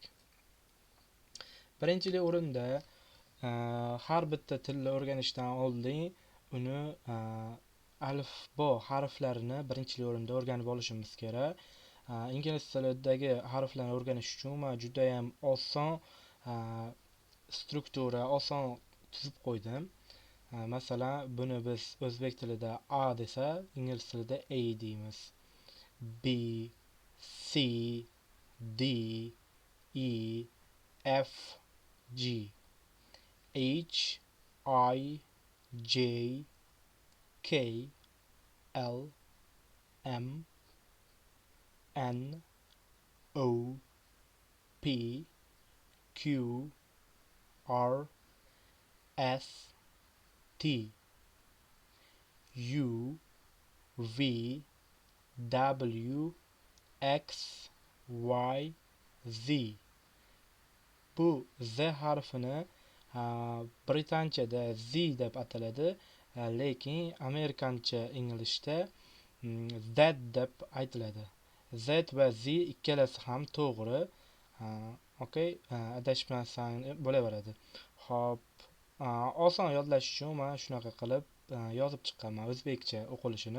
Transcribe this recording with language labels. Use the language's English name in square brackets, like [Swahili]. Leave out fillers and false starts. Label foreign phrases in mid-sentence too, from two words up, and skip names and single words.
[Uzbek] Birinchi o'rinda har bitta tilni o'rganishdan oldin uni alifbo harflarini birinchi o'rinda o'rganib olishimiz kerak. Ingliz tilidagi harflarni o'rganish uchun men juda ham oson struktura, oson tuzib qo'ydim. Masalan, buni biz o'zbek tilida A desa, ingliz tilida A deymiz. [English] B, C, D, E, F, G, H, I, J, K, L, M, N, O, P, Q, R, S, T, U, V, W, X, Y, Z. [Uzbek] Bu Z harfini britanchada Z deb ataladi, lekin amerikancha Englishda Z deb aytiladi. Z va Z ikkalasi ham to'g'ri. Okay, adashmasam bo'laveradi. Xo'p, oson yodlash uchun men shunaqa qilib yozib chiqqanman o'zbekcha o'qilishini.